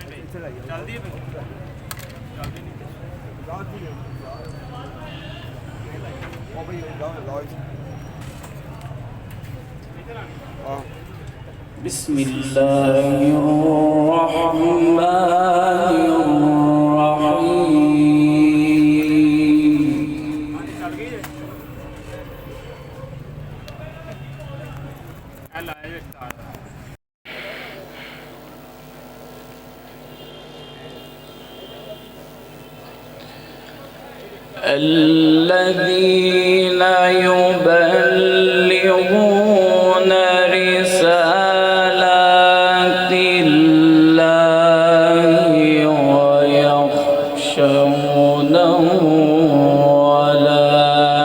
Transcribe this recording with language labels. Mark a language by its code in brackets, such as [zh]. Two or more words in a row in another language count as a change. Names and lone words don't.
[pa] ਚੱਲਦੀ ਹੈ ਚੱਲਦੀ ਨਹੀਂ ਉਹ ਬਈ ਜਾਓ ਲਾਓ [ar] بسم الله الرحمن الرحيم [pa] ਚੱਲ ਗਈ ਹੈ ਇਹ ਲਾਇਆ ਸਟਾਰਟ [ar] الذين يبلغون رسالات الله ويخشونه ولا